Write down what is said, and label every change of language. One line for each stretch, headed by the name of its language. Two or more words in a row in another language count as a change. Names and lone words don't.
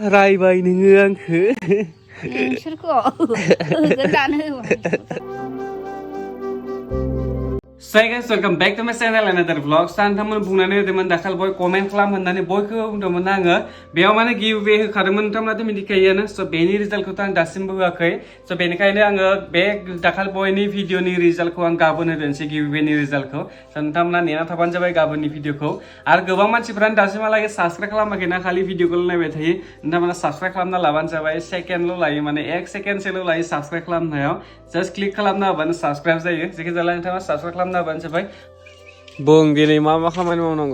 Bodo: रायबाय नोङो आंखो नोंसोरखौ दानो
English: Hey guys, welcome back to my channel another vlog.
Bodo: सानथामोन बुंनानै होदोंमोन दाखाल बय कमेन्ट खालाम होननानै बयखौबो बुंदोंमोन आङो बेयाव माने
English: give away
Bodo: होखादोंमोन नोंथांमोनाथ' मिथिखायोआनो स' बेनि रिजाल्टखौथ' आं दासिमबो होआखै स' बेनिखायनो आङो बे दाखाल बयनि भिडिअनि रिजाल्टखौ आं गाबोन होदोंसै
English: give away
Bodo: रिजाल्टखौ स' नोंथांमोना नेना थाबानो जाबाय गाबोननि भिडिअखौ आरो गोबां मानसिफ्रानो दासिमहालागै साबस्क्राइब खालामाखैना खालि भिडिअखौल' नायबाय थायो नोंथांमोना साबस्क्राइब खालामना लाबानो जाबाय सेकेन्डल' लायो माने 1 सेकेन्डसोल' लायो साबस्क्राइब खालामनायाव
English: just click
Bodo: खालामना होबानो साबस्क्राइब जायो जेखि जाला नोंथाङा साबस्क्राइब खालामना होबानो जाबाय बुं दिनै मा खामानि मावनांगौ